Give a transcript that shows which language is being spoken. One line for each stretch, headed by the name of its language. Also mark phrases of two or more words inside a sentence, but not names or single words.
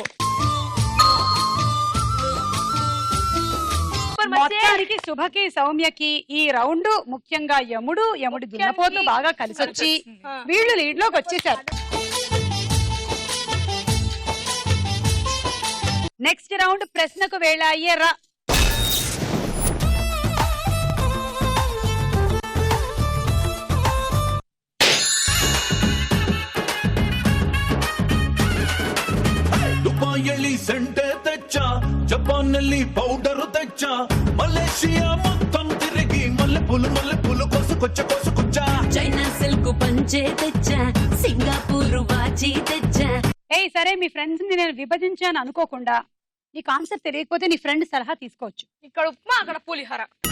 Telugu: మొత్తానికి శుభకి సౌమ్యకి ఈ రౌండ్ ముఖ్యంగా యముడి దున్నపోతు బాగా కలిసొచ్చి వీళ్ళు లీడ్ లోకి వచ్చేసారు.
English: next round
Telugu: ప్రశ్నకు వేళ అయ్యేరా. దుబాయల్లి సెంటె తెచ్చ, జపాన్నల్లి పౌడర్ తెచ్చ, మలేషియా మొత్తం తిరిగి మల్లెపూలు కోసుకొచ్చ. చైనా సిల్క్ పంచే తెచ్చా, సింగపూర్ వాచి తెచ్చా. ఏయ్ సరే, మీ ఫ్రెండ్స్ ని నేను విభజించాను అనుకోకుండా నీకు ఆన్సర్ తెలియకపోతే నీ ఫ్రెండ్ సలహా తీసుకోవచ్చు. ఇక్కడ ఉప్మా అక్కడ పులిహోర.